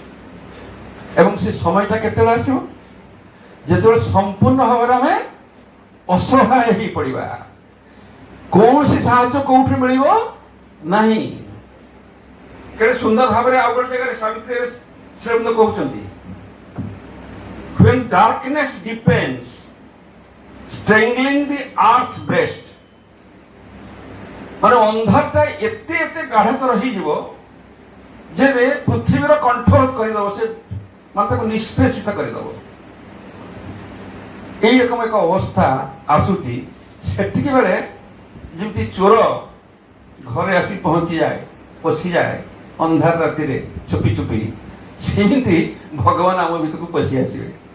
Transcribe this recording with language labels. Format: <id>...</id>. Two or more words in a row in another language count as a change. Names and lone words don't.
<or>ଏବଂ ସେ ସମୟଟା କେତେବେଳେ ଆସିବ? ଯେତେବେଳେ ସମ୍ପୂର୍ଣ୍ଣ ଭାବରେ ଆମେ ଅସହାୟ ହେଇ ପଡ଼ିବା, କୌଣସି ସାହାଯ୍ୟ କୋଉଠି ମିଳିବ ନାହିଁ। କେତେ ସୁନ୍ଦର ଭାବରେ ଆଉ ଗୋଟେ ଜାଗାରେ ସାବିତ୍ରୀ ଶ୍ରୀଅରବିନ୍ଦ କହୁଛନ୍ତି,</or> <en>when darkness deepens strangling the earth breast,</en> <or>ମାନେ ଅନ୍ଧାରଟା ଏତେ ଏତେ ଗାଢ଼ତର ହେଇଯିବ ଯେ ପୃଥିବୀର କଣ୍ଠରୋଧ କରିଦବ, ସେ ମାନେ ତାକୁ ନିଷ୍ପେଷିତ କରିଦବ। এইরকম ଏକ ଅବସ୍ଥା ଆସୁଛି। ସେତିକି ବେଳେ ଯେମିତି ଚୋର ଘରେ ଆସି ପହଞ୍ଚିଯାଏ, ପଶିଯାଏ ଅନ୍ଧାର ରାତିରେ ଚୁପି ଚୁପି, ସେମିତି ଭଗବାନ ଆମ ଭିତରକୁ ପଶି ଆସିବେ।</or>